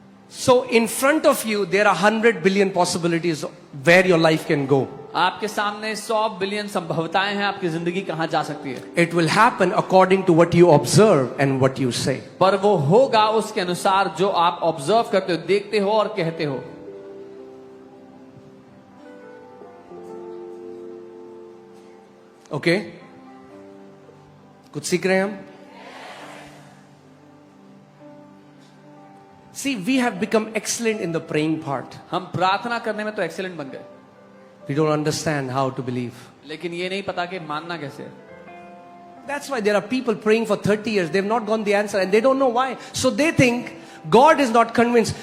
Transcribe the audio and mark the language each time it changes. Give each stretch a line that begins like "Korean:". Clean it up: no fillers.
English: So in front of you there are 100 billion possibilities where your life can go.
Hindi: आपके सामने 100 billion संभावनाएं हैं आपकी जिंदगी कहां जा सकती है।
English: It will happen according to what you observe and what you say.
Hindi: पर वो होगा उसके अनुसार जो आप ऑब्जर्व करते हो, देखते हो और कहते हो। Okay? कुछ सीख रहे हैं हम?
English: See, we have become excellent in the praying part.
Hindi: हम प्रार्थना करने में तो एक्सीलेंट बन गए,
English: We don't understand how to believe.
Hindi: लेकिन ये नहीं पता कि मानना कैसे है।
English: That's why there are people praying for 30 years. They've not gotten the answer and they don't know why. So they think God is not convinced.